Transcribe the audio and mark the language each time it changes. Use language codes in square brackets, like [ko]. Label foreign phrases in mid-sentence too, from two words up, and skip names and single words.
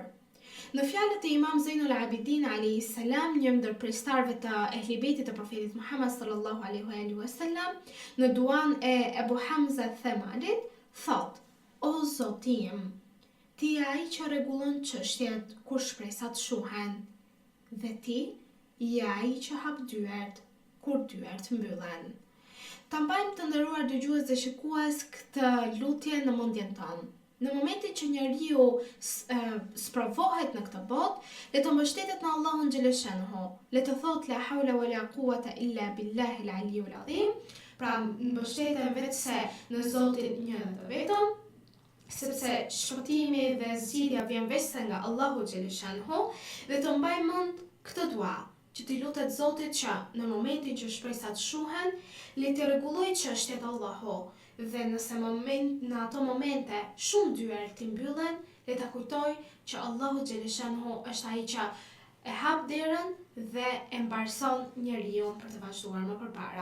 [sq] Në fjalët e Imam Zainul Abidin [ar] عليه السلام, [sq] një ndër pjesëtarëve të Ehli Bejtit të Profetit Muhammed [ar] صلى الله عليه وسلم, [sq] në duan e Ebu Hamza Themalit, thot: O Zoti im, ti je ai që rregullon çështjet kur shpresat shuhen, dhe ti je ai që hap dyert kur dyert mbyllen. Ta mbajmë të nderuar dëgjues dhe shikues këtë lutje në mendjen tonë. Në momentin që njeriu sprovohet në këtë botë, le të mbështetet në Allahun xhaleshanuhu, le të thotë [ar] لا حول ولا قوة إلا بالله العلي العظيم, [sq] pra mbështeten vetëse në Zotin një dhe vetëm, sepse shpëtimi dhe zgjidhja vjen vetëm nga Allahu xhaleshanuhu, dhe të mbajmë mend këtë dua, që t'i lutet Zotit që në momentin që shpresat shuhen, le të rregullojë çështjet Allahu, dhe nëse në ato momente shumë dyert t'i mbyllen, le ta kujtoj që Allahu xhaleshanuhu është ai që e hap derën dhe e mbarson njeriu për të vazhduar më përpara.